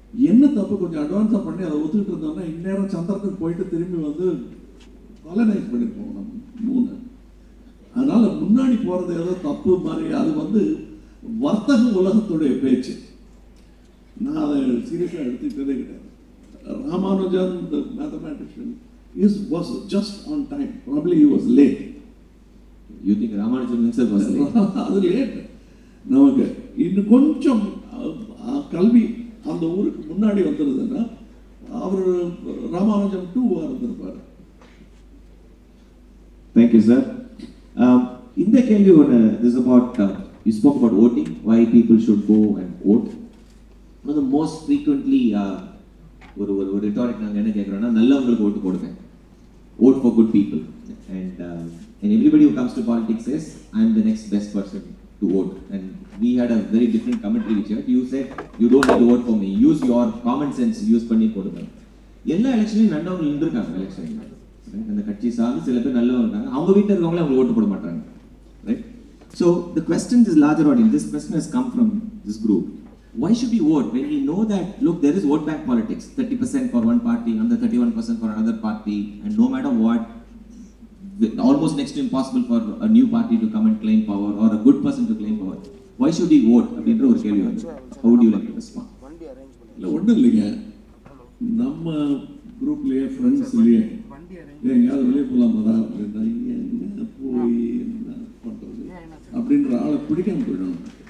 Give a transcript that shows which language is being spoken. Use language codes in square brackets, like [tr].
[ta] என்ன தப்பு, கொஞ்சம் அட்வான்ஸாக பண்ணி அதை ஒத்துக்கிட்டு இருந்தோம்னா இந்நேரம் சந்திரத்துக்கு போயிட்டு திரும்பி வந்து காலனைஸ் பண்ணிருப்போம் நம்ம 3. அதனால முன்னாடி போறது ஏதோ தப்பு மாதிரி, அது வந்து வர்த்தக உலகத்துடைய பேச்சு. நான் அதை சீரியஸாக எடுத்துக்கிட்டதே கிடையாது. [en] Ramanujan the mathematician was just on time. Probably he was late. You think Ramanujan himself was late? [ta] அது லேட். நமக்கு இன்னும் கொஞ்சம் கல்வி அந்த ஊருக்கு முன்னாடி வந்துருதுன்னா அவர் ராமானுஜம் 2 இருந்திருப்பார். [en] Thank you, sir. In the [ta] கேள்வி ஒன்று, [en] this is about you spoke about voting, why people should go and vote. One of the most frequently ஒரு rhetoric [ta] நாங்கள் என்ன கேட்குறோம்னா, நல்லவங்களுக்கு ஓட்டு போடுங்க, [en] vote for good people, and everybody who comes to politics says I am the next best person to vote. And we had a very different commentary which you said you don't need to vote for me, use your common sense, use [ta] பண்ணி போடுங்க. எல்லா எலெக்ஷன்லையும் நல்லவங்க இருந்திருக்காங்க. Election அந்த கட்சி சார்ந்து சில பேர் நல்லவங்க இருக்காங்க, அவங்க வீட்டில் இருக்கவங்களே அவங்க ஓட்டு போட மாட்டாங்க, right? [en] So the question is larger audience. This question has come from this group. Why should we vote when we know that, look, there is vote bank politics, 30% for one party, another 31% for another party, and no matter what, almost next to impossible for a new party to come and claim power or a good person to claim power. Why should we vote? [ta] அப்படின்ற ஒரு கேள்வி வந்து, [en] how would you like to respond? [ta] இல்லை ஒன்றும் இல்லைங்க, நம்ம குரூப்லேயே ஃப்ரெண்ட்ஸ்லேயே எங்கேயாவது வெளியே போகலாமாடா அப்படின்னா என்ன போய் என்ன பண்ணுறது அப்படின்ற ஆளை பிடிக்காம போயிடணும்.